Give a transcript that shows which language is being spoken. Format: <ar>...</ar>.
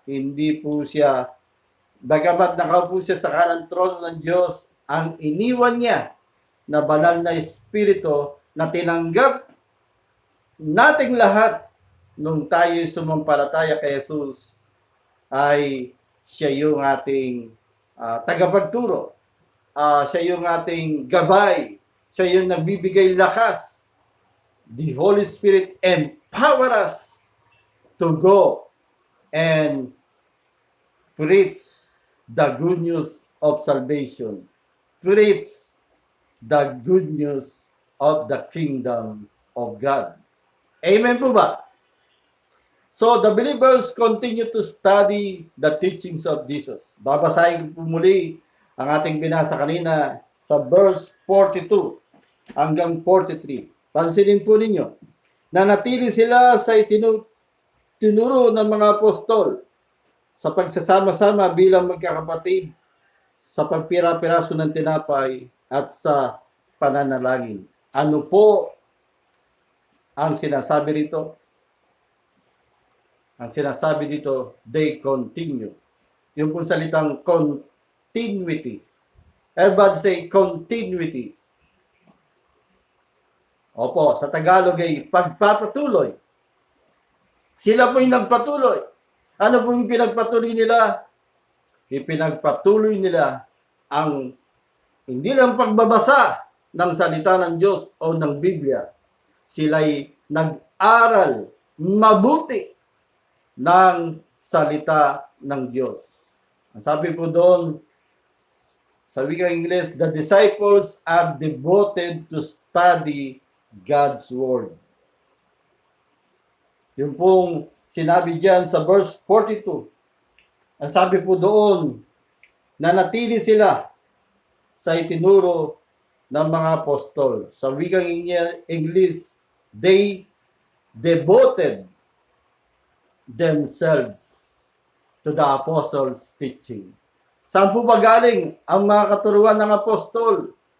<tl>Hindi po siya, bagamat nakaupo siya sa kanang trono ng Diyos, ang iniwan niya na banal na espiritu na tinanggap nating lahat nung tayo sumampalataya kay Jesus ay siya yung ating tagapagturo. Siya yung ating gabay. Siya yung nagbibigay lakas.</tl> <en>The Holy Spirit empower us to go and preach the good news of salvation. Preach the good news of the kingdom of God.</en> <tl>Amen po ba?</tl> <en>So, the believers continue to study the teachings of Jesus.</en> <tl>Babasahin ko po muli ang ating binasa kanina sa verse 42 hanggang 43. Pansinin po ninyo, nanatili sila sa tinuro ng mga apostol sa pagsasama-sama bilang magkakapatid, sa pagpira-piraso ng tinapay at sa pananalangin. Ano po ang sinasabi rito? Ang sinasabi dito,</tl> <en>they continue.</en> <tl>Yung pong salitang</tl> <en>continuity. Everybody say continuity.</en> <tl>Opo, sa Tagalog ay pagpapatuloy. Sila po yung nagpatuloy. Ano po yung pinagpatuloy nila? Ipinagpatuloy nila ang hindi lang pagbabasa ng salita ng Diyos o ng Biblia. Sila'y nag-aral mabuti ng salita ng Diyos. Ang sabi po doon, sa wikang Ingles,</tl> <en>the disciples are devoted to study God's Word.</en> <tl>Yung pong sinabi diyan sa verse 42. Ang sabi po doon, nanatili sila sa itinuro ng mga apostol. Sa wikang</tl> <en>English, they devoted themselves to the apostles' teaching.</en> <tl>Saan po ba galing ang mga katuruan ng apostol?</tl>